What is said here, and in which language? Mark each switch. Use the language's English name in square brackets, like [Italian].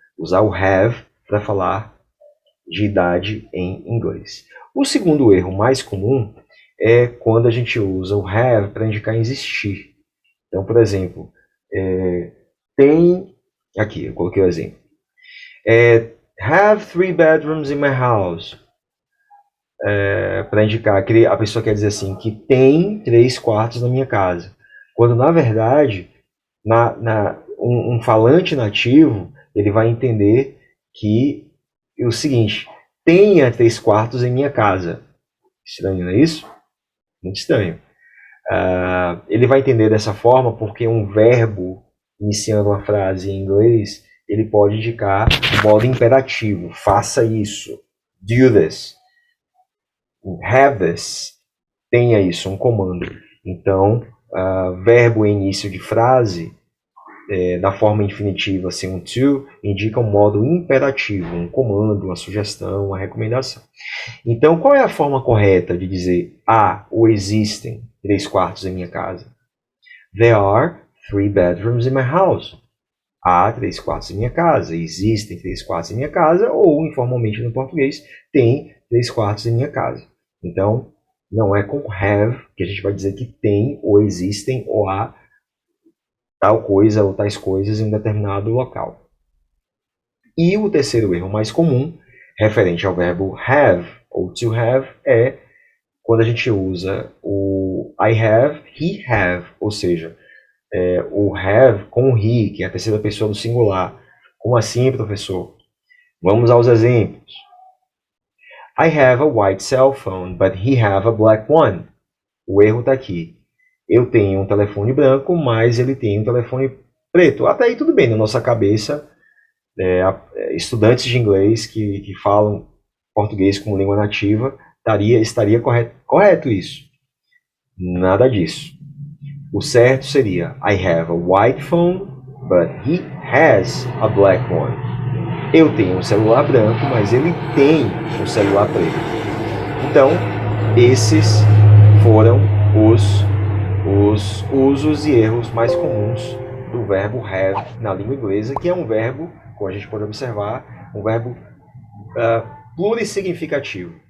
[Portuguese] Usar o have para falar de idade em inglês. O segundo erro mais comum é quando a gente usa o have para indicar existir. Então, por exemplo, tem... Aqui, eu coloquei o exemplo. [English] Have 3 bedrooms in my house. [Portuguese] Para indicar que a pessoa quer dizer assim, que tem 3 quartos na minha casa. Quando, na verdade, um falante nativo, ele vai entender que é o seguinte, tenha 3 quartos em minha casa. Estranho, não é isso? Muito estranho. Ele vai entender dessa forma porque um verbo iniciando uma frase em inglês, ele pode indicar o modo imperativo. Faça isso. [English] Do this. Have this. [Portuguese] Tenha isso, um comando. Então, verbo em início de frase, da forma infinitiva, sem um to, indica um modo imperativo, um comando, uma sugestão, uma recomendação. Então, qual é a forma correta de dizer há ou existem 3 quartos em minha casa? [English] There are 3 bedrooms in my house. [Portuguese] Há 3 quartos em minha casa. Existem 3 quartos em minha casa, ou, informalmente no português, tem 3 quartos em minha casa. Então, não é com have que a gente vai dizer que tem, ou existem, ou há tal coisa ou tais coisas em um determinado local. E o terceiro erro mais comum, referente ao verbo have ou to have, é quando a gente usa o I have, he have, ou seja, o have com o he, que é a terceira pessoa do singular. Como assim, professor? Vamos aos exemplos. [English] I have a white cell phone, but he have a black one. [Portuguese] O erro está aqui. Eu tenho um telefone branco, mas ele tem um telefone Preto, até aí tudo bem, na nossa cabeça, estudantes de inglês que falam português como língua nativa, estaria correto isso. Nada disso. O certo seria [English] I have a white phone, but he has a black one. [Portuguese] Eu tenho um celular branco, mas ele tem um celular preto. Então, esses foram os usos e erros mais comuns do verbo have na língua inglesa, que é um verbo, como a gente pode observar, um verbo plurissignificativo.